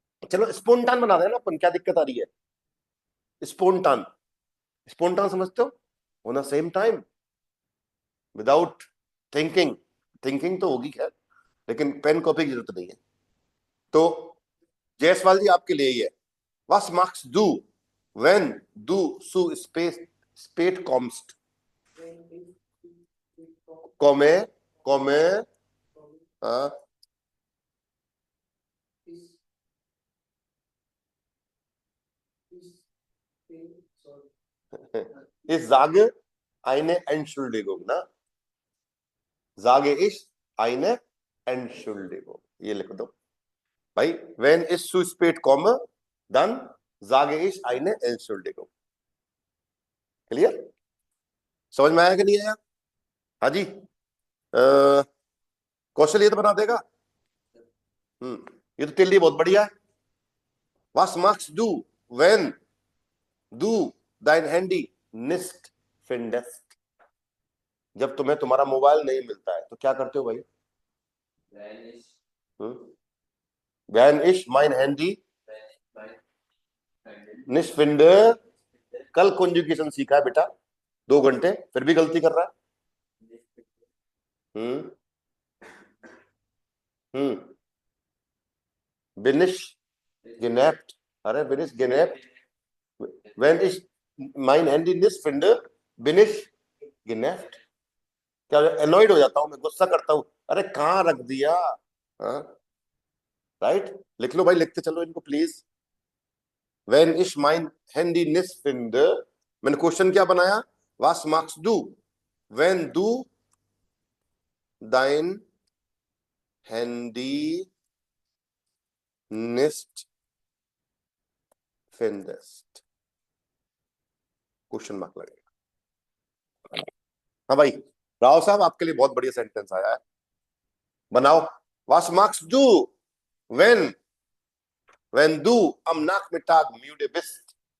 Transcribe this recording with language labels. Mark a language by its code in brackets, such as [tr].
[hi] चलो स्पोंटान बना देना अपन, क्या दिक्कत आ रही है, स्पोंटान। स्पॉन्टान समझते हो, [en] On the same time, without thinking. [hi] Thinking तो होगी खैर, लेकिन पेन कॉपी की जरूरत नहीं है। तो जयसवाल जी आपके लिए ही है। [de] Was machst du, when du zu spät kommst? Komme, हाँ, ich sage eine Entschuldigung, ना, sage ich eine Entschuldigung, [hi] ये लिख दो भाई। [de] wenn ich zu spät komme, dann sage ich eine Entschuldigung। [hi] Clear? समझ में आया कि नहीं आया? हाँ जी, कौशल ये तो बना देगा। ये तो तेरे लिए बहुत बढ़िया है। [de] Was machst du, wenn du dein Handy nicht findest? [hi] जब तुम्हें तुम्हारा मोबाइल नहीं मिलता है तो क्या करते हो भाई? [de] Wenn ich mein Handy nicht finde, [hi] कल कॉन्जुगेशन सीखा है बेटा 2 घंटे, फिर भी गलती कर रहा है। [de] bin ich genervt, अरे bin ich genervt, wenn ich mein Handy nicht finde, bin ich genervt, [hi] क्या annoyed हो जाता हूं मैं, गुस्सा करता हूं, अरे कहां रख दिया। राइट, लिख लो भाई, लिखते चलो इनको please. [de] wenn ich mein Handy nicht finde, [hi] मैंने क्वेश्चन क्या बनाया? [de] was machst du, wenn du dein Handy nicht findest, [hi] question mark लगेगा। हाँ भाई, राव साहब आपके लिए बहुत बढ़िया सेंटेंस आया है, बनाओ। [de] was machst du, wenn du am Nachmittag müde bist?